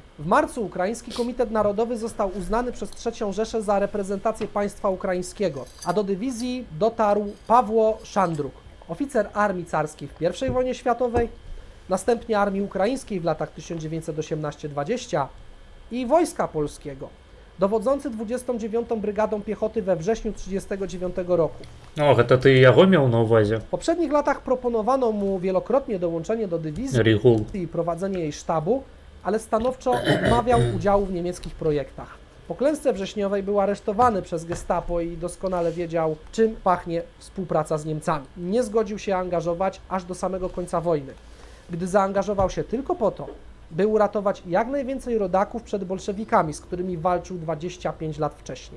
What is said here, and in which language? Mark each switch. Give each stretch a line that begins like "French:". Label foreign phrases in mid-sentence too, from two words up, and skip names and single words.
Polish: W marcu Ukraiński Komitet Narodowy został uznany przez III Rzeszę za reprezentację państwa ukraińskiego, a do dywizji dotarł Pawło Szandruk, oficer armii carskiej w I wojnie światowej, następnie armii ukraińskiej w latach 1918-20 i Wojska Polskiego, dowodzący 29. Brygadą Piechoty we wrześniu 1939 roku. O,
Belarusian: гэта ty яго меў на ўвазе?
Polish: W poprzednich latach proponowano mu wielokrotnie dołączenie do dywizji Рігул. i prowadzenie jej sztabu, ale stanowczo odmawiał udziału w niemieckich projektach. Po klęsce wrześniowej był aresztowany przez gestapo i doskonale wiedział, czym pachnie współpraca z Niemcami. Nie zgodził się angażować aż do samego końca wojny, gdy zaangażował się tylko po to, by uratować jak najwięcej rodaków przed bolszewikami, z którymi walczył 25 lat wcześniej.